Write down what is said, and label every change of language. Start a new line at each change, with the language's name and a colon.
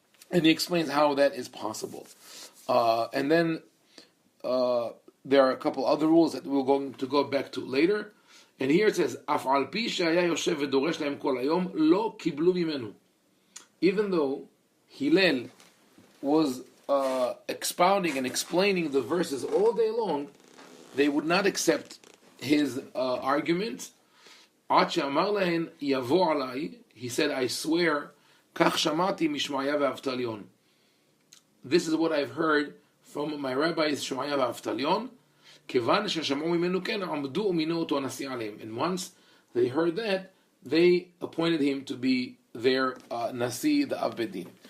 English: And he explains how that is possible. And then there are a couple other rules that we're going to go back to later.
Hebrew: And here it says, אף על פי שהיה יושב ודורש להם כל היום, לא קיבלו ממנו.
English: Even though Hillel was expounding and explaining the verses all day long, they would not accept his argument.
Hebrew: עד שאמר להן, יבוא עליי,
English: he said, I swear,
Hebrew: כך שמעתי משמעיה ואבטליון.
English: This is what I've heard from my rabbis Shemaya
Hebrew: ואבטליון, כיוון ששמעו ממנו כן, עמדו ומינו אותו הנשיא עליהם.
English: And once they heard that, they appointed him to be their nasi, the Av Bedin.